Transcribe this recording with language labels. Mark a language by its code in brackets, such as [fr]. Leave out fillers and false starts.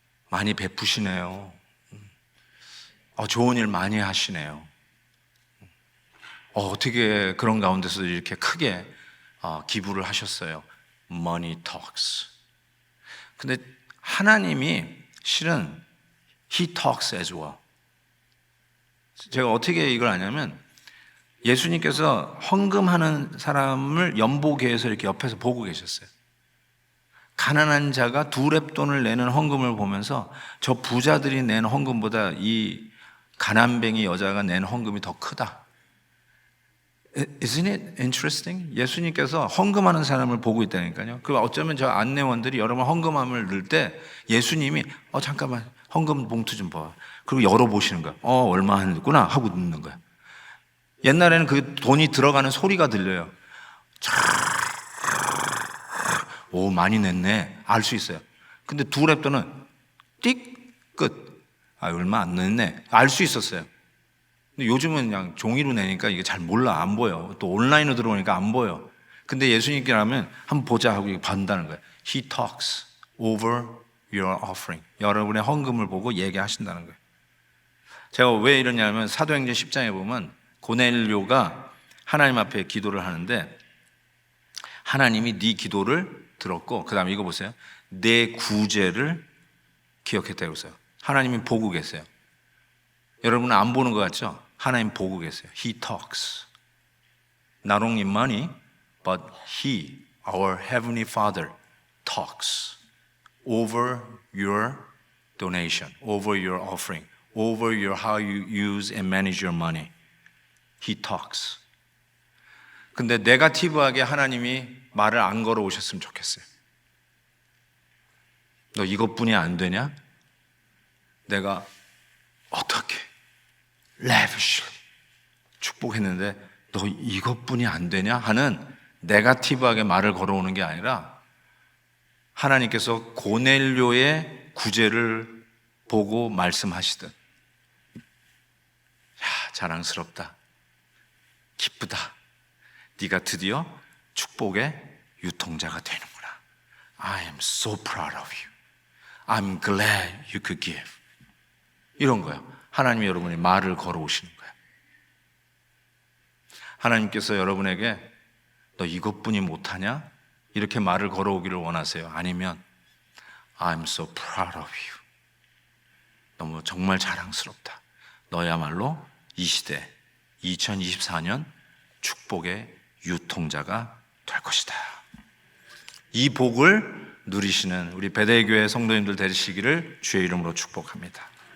[ko] 많이 베푸시네요. 좋은 일 많이 하시네요. 어떻게 그런 가운데서 이렇게 크게 기부를 하셨어요. [en] Money talks. [ko] 근데 하나님이 실은 [en] He talks as well. [ko] 제가 어떻게 이걸 아냐면 예수님께서 헌금하는 사람을 연보계에서 이렇게 옆에서 보고 계셨어요. 가난한 자가 2렙돈을 내는 헌금을 보면서 저 부자들이 낸 헌금보다 이 가난뱅이 여자가 낸 헌금이 더 크다. [en] Isn't it interesting? [ko] 예수님께서 헌금하는 사람을 보고 있다니까요. 그 어쩌면 저 안내원들이 여러분 헌금함을 넣을 때 예수님이 잠깐만 헌금 봉투 좀 봐. 그리고 열어보시는 거야. 얼마 했구나 하고 넣는 거야. 옛날에는 그 돈이 들어가는 소리가 들려요. 많이 냈네. 알 수 있어요. 근데 2렙돈은 띡 끝. 얼마 안 냈네. 알 수 있었어요. 근데 요즘은 그냥 종이로 내니까 이게 잘 몰라. 안 보여. 또 온라인으로 들어오니까 안 보여. 근데 예수님께라면 한번 보자 하고 이거 받는다는 거예요. [en] He talks over your offering. [ko] 여러분의 헌금을 보고 얘기하신다는 거예요. 제가 왜 이러냐면 사도행전 10장에 보면 고넬료가 하나님 앞에 기도를 하는데 하나님이 네 기도를 들었고 그 다음에 이거 보세요. 내 구제를 기억했다고 했어요. 하나님이 보고 계세요. 여러분은 안 보는 것 같죠? 하나님 보고 계세요. [en] He talks. Not only money, but He, our Heavenly Father, talks over your donation, over your offering, over your how you use and manage your money. He talks. [ko] 근데 네거티브하게 하나님이 말을 안 걸어오셨으면 좋겠어요. 너 이것뿐이 안 되냐? 내가 어떻게 lavishly 축복했는데 너 이것뿐이 안 되냐? 하는 네거티브하게 말을 걸어오는 게 아니라 하나님께서 고넬료의 구제를 보고 말씀하시듯 야, 자랑스럽다. 기쁘다. 네가 드디어 축복의 유통자가 되는구나. [en] I am so proud of you. I'm glad you could give. [ko] 이런 거예요. 하나님이 여러분이 말을 걸어오시는 거예요. 하나님께서 여러분에게 너 이것뿐이 못하냐? 이렇게 말을 걸어오기를 원하세요? 아니면 [en] I'm so proud of you. [ko] 너무 정말 자랑스럽다. 너야말로 이 시대 2024년 축복의 유통자가 될 것이다. 이 복을 누리시는 우리 베델교회 성도님들 되시기를 주의 이름으로 축복합니다.